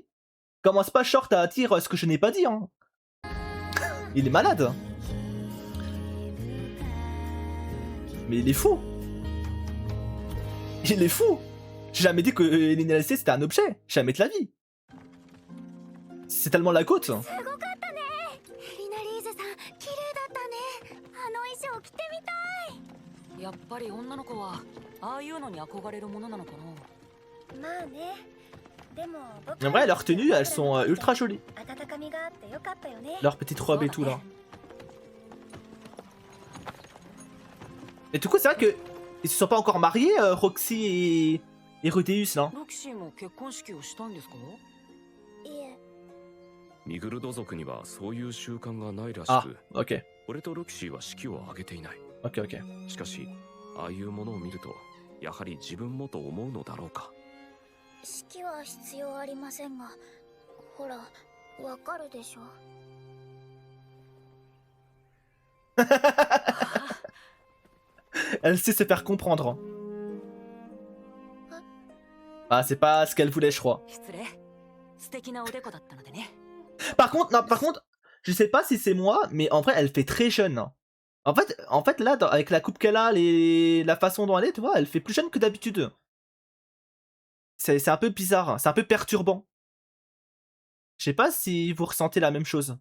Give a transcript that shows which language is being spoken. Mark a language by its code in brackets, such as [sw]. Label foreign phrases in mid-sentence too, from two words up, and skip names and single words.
[fr] Commence pas short à dire ce que je n'ai pas dit. Hein. Il est malade. Mais il est fou. Il est fou. J'ai jamais dit que l'inanité c'était un objet. Jamais de la vie. C'est tellement la côte. [ja] やっぱり女の子はああいうのに憧れるものなのかな。まあね。でも [fr] En vrai, leurs tenues, elles sont ultra jolies. Leurs petites robes et tout là. Et du coup, c'est vrai que ils se sont pas encore mariés, Roxy et Rudeus là. [ja] ロキシーも結婚式をしたんですか？いえ。ミグルド族にはそういう習慣がないらし [fr] Ah, [ja] く、 [fr] ok. [ja] 俺とロキシーは式を挙げていない。 [fr] Ok, ok. [ja] しかし、ああいうものを見ると、やはり自分もと思うのだろうか。式は必要ありませんが、ほら、わかるでしょ。 [fr] Elle sait se faire comprendre. Ah, c'est pas ce qu'elle voulait, je crois. [ja] 失礼。素敵なおでこだったのでね。 [fr] Par contre, non, par contre, je sais pas si c'est moi, mais en vrai, elle fait très jeune. En fait là, avec la coupe qu'elle a, la façon dont elle est, tu vois, elle fait plus jeune que d'habitude. C'est un peu bizarre, c'est un peu perturbant. Je sais pas si vous ressentez la même chose.